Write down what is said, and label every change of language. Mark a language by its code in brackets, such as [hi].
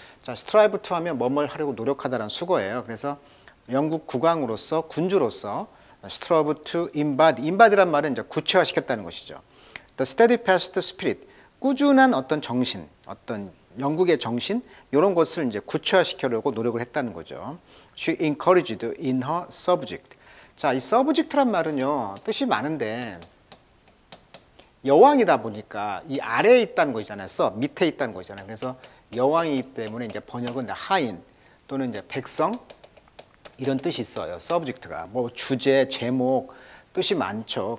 [ko] 자, 스트라이브 투 하면 뭐뭘 하려고 노력하다라는 수거예요. 그래서 영국 국왕으로서 군주로서 스트라이브 투 인바디란 말은 이제 구체화시켰다는 것이죠. [en] The steadfast spirit, [ko] 꾸준한 어떤 정신, 어떤 영국의 정신 이런 것을 이제 구체화시키려고 노력을 했다는 거죠. [en] She encouraged in her subject. [ko] 자, 이 subject란 말은요 뜻이 많은데 여왕이다 보니까 이 아래에 있다는 것이잖아요. 밑에 있다는 것이잖아요. 그래서 여왕이기 때문에 이제 번역은 하인 또는 이제 백성 이런 뜻이 있어요. subject가 뭐 주제, 제목 뜻이 많죠.